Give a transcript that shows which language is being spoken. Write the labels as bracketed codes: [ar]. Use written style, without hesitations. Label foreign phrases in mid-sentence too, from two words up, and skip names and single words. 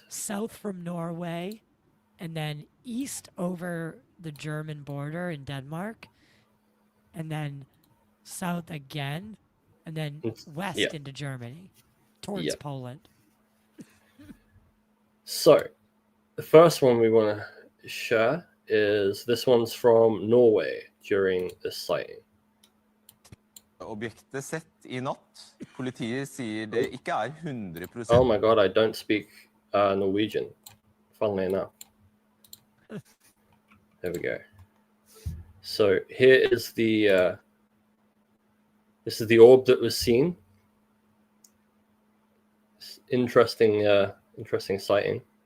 [en] South from Norway, and then east over the German border in Denmark, and then south again, and then west yeah. into Germany, towards Yeah. Poland. So the first one we want to share is this one's from Norway during this sighting. [no] Objektet sett I natt. Politiet sier det ikke 100%. [en] Oh my god, I don't speak Norwegian, funnily enough. There we go. So here is the this is the orb that was seen. Interesting sighting.